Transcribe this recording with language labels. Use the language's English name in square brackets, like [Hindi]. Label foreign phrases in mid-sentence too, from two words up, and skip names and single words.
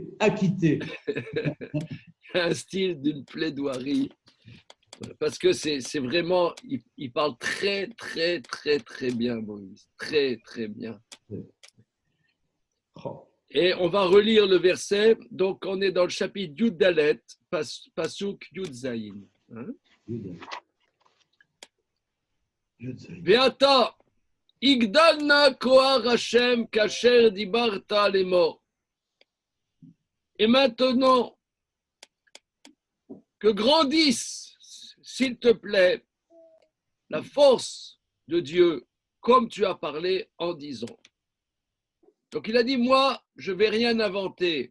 [French] Il y a un style d'une plaidoirie. Parce que c'est vraiment, il parle très, très, très, très bien, Moïse. Très, très bien. Et on va relire le verset. Donc, on est dans le chapitre [Hebrew] יוד דלת, פסוק יוד זין. ועתה, יגדל נא כח השם כאשר דברת לאמר. [French] Et maintenant, que grandisse, s'il te plaît, la force de Dieu, comme tu as parlé en disant. Donc il a dit, moi, je ne vais rien inventer.